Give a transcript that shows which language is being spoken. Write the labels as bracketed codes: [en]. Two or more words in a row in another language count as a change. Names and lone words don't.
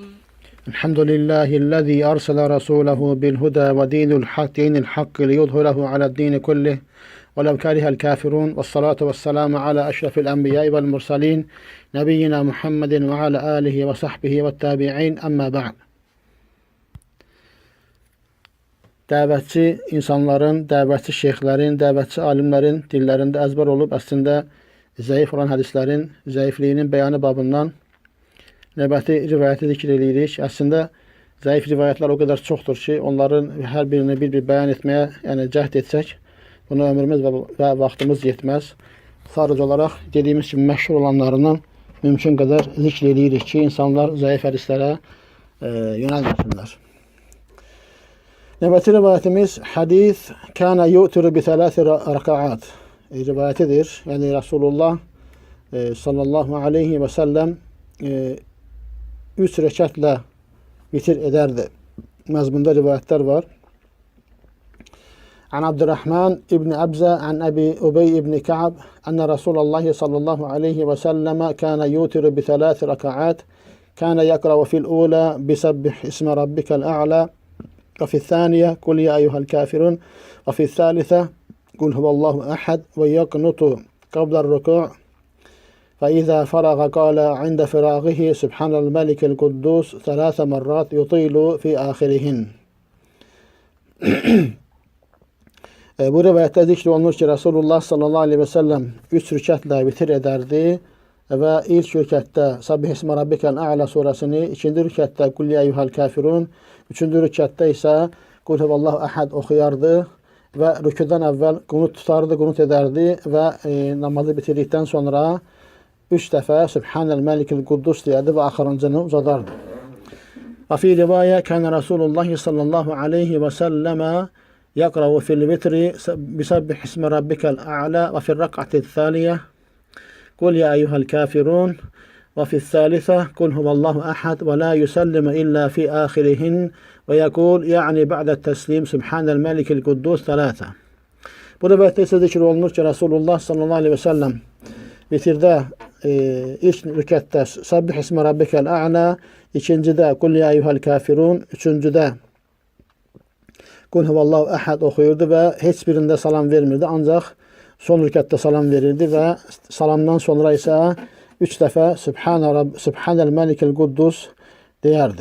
[ar] الحمد لله الذي أرسل رسوله بالهدى ودين الحق ليظهره على الدين كله ولو كره الكافرون والصلاة والسلام على أشرف الأنبياء والمرسلين نبينا محمد وعلى آله وصحبه والتابعين أما بعد. [az] Dəvətçi insanların, dəvətçi şeyxlərin, dəvətçi alimlərin dillərində əzbər olub əslində zəif olan hədislərin zəifliyinin bəyanı babından növbəti rivayəti zikr edirik. Əslində zəif rivayətlər o qədər çoxdur ki, onların hər birini bir bəyan etməyə cəhd etsək, buna ömrümüz və vaxtımız yetməz. Sadəcə olaraq dediyimiz kimi məşhur olanlarından mümkün qədər zikr edirik ki, insanlar zəif hədislərə yönəlməsinlər. Növbəti rivayətimiz hədis [ar] كان يوتر بثلاث ركعات [az] rivayətidir. Yəni Rasulullah [ar] صلى الله عليه وسلم [az] 3 rəkətlə bitir edərdi. Məzmunda rivayətlər var. [ar] عن عبد الرحمن بن أبزى عن أبي بن كعب أن رسول الله صلى الله عليه وسلم كان يوتر بثلاث ركعات كان يقرأ في الأولى بسبح اسم ربك الأعلى وفي الثانية قل يا أيها الكافرون وفي الثالثة قل هو الله أحد ويقنط قبل الركوع فإذا فرغ قال عند فراغه سبحان الملك القدوس 3 مرات يطيل في آخرهن. [az] Bu rivayətdə zikr olunur ki, Rasulullah [ar] صلى الله عليه وسلم [az] 3 rükətlə bitir edərdi və ilk rükətdə Sabbih ismə rabbikəl a'la surəsini, ikinci rükətdə Qul ya eyyuhəl kafirun, üçüncü rükətdə isə Qul huvallahu əhəd oxuyardı və rüküdən əvvəl qunut tutardı, qunut edərdi və namazı bitirdikdən sonra 3 dəfə [ar] سبحان الملك القدوس [az] deyərdi və axırıncını uzadardı. [ar] وفي رواية كان رسول الله صلى الله عليه وسلم يقرأ في الوتر بسبح اسم ربك الأعلى وفي الركعة الثانية قل يا أيها الكافرون وفي الثالثة قل هو الله أحد ولا يسلم إلا في آخرهن ويقول يعني بعد التسليم سبحان الملك القدوس 3. [az] Bu rivayətdə isə zikr olunur ki, Rasulullah [ar] صلى الله عليه وسلم [az] bitirdə ilk rükətdə Sabbih ismə rabbikəl a'la, ikincidə Qul ya eyyuhəl kafirun, üçüncüdə Qul huvallahu əhəd oxuyurdu və heç birində salam vermirdi, ancaq son rükətdə salam verirdi və salamdan sonra isə 3 dəfə [ar] سبحان الملك القدوس [az] deyərdi.